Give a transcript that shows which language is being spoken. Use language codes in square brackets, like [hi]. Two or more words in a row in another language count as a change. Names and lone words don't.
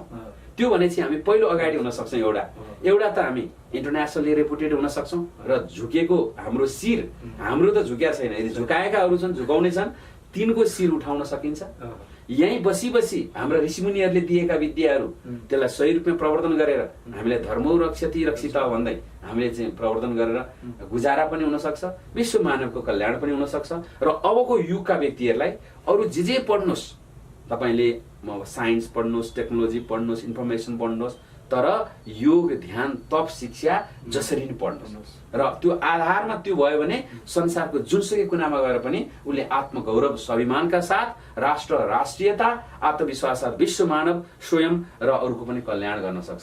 [ne] त्यो भनेपछि हामी पहिलो अगाडि हुन सक्छौँ। एउटा त हामी [en] internationally reputed [ne] हुन सक्छौँ र झुकेको हाम्रो शिर हाम्रो त झुक्या छैन, यदि झुकाएकाहरू छन् झुकाउने छन् तिनको शिर उठाउन सकिन्छ। यहीँ बसी हाम्रा ऋषिमुनिहरूले दिएका विद्याहरू त्यसलाई सही रूपमा प्रवर्धन गरेर हामीलाई [sa] धर्मौ रक्षति रक्षित [ne] भन्दै हामीले चाहिँ प्रवर्धन गरेर गुजारा पनि हुन सक्छ, विश्व मानवको कल्याण पनि हुन सक्छ। र अबको युगका व्यक्तिहरूलाई अरू जे पढ्नुहोस्, तपाईँले साइन्स पढ्नुहोस्, टेक्नोलोजी पढ्नुहोस्, इन्फर्मेसन पढ्नुहोस्, तर योग ध्यान तप शिक्षा जसरी नै पढ्नुहोस् र त्यो आधारमा त्यो भयो भने संसारको जुनसुकै कुनामा गएर पनि उसले आत्मगौरव स्वाभिमानका साथ राष्ट्र राष्ट्रियता आत्मविश्वास विश्व मानव स्वयं र अरूको पनि कल्याण गर्न सक्छ।